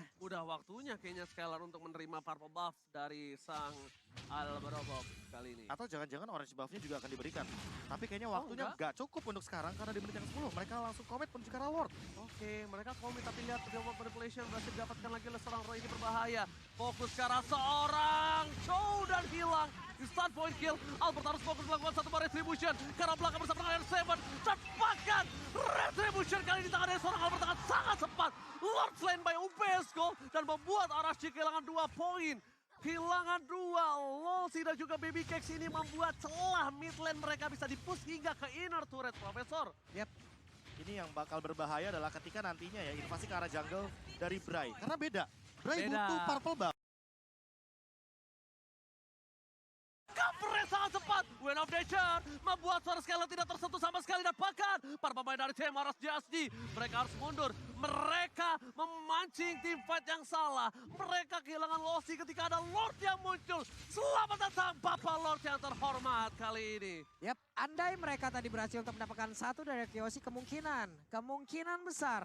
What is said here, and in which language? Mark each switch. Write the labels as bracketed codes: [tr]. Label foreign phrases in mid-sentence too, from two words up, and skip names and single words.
[id] Udah waktunya kayaknya Skylar untuk menerima [en] purple buff [id] dari sang Alberobov kali ini. Atau jangan-jangan [en] orange buff- [id] nya juga akan diberikan. Tapi kayaknya waktunya nggak cukup untuk sekarang karena di menit yang 10 mereka langsung commit menuju ke arah Lord. Oke, mereka komit tapi lihat [en] reward manipulation [id] berhasil didapatkan lagi oleh seorang Roy, ini berbahaya. Fokus ke arah seorang Chow dan hilang. Di [en] start point kill, [id] Albert harus fokus melakukan satu bar retribution. Ke arah belakang bersama dengan R7. Cepatkan retribution kali ini tangan dari seorang Albert dengan sangat cepat. [en] Lord slain by [id] UPS Gold dan membuat Arashi kehilangan 2 poin. Kehilangan 2, Lolsi dan juga Baby Cakes ini membuat celah [en] mid lane [id] mereka bisa dipush hingga ke [en] inner turret, [id] Profesor. Yap. Ini yang bakal berbahaya adalah ketika nantinya ya invasi ke arah jungle dari Bray. Karena beda. Bray butuh [en] purple buff. [id] Covernya sangat cepat. Wind of Nature membuat suara Skylar tidak tersentuh sama sekali. Dan bahkan para pemain dari tim RSJSG mereka harus mundur. Mereka memancing tim fight yang salah. Mereka kehilangan Lolsi ketika ada Lord yang muncul. Selamat datang Bapak Lord yang terhormat kali ini. Yap, andai mereka tadi berhasil untuk mendapatkan satu dari Kiyoshi, kemungkinan besar.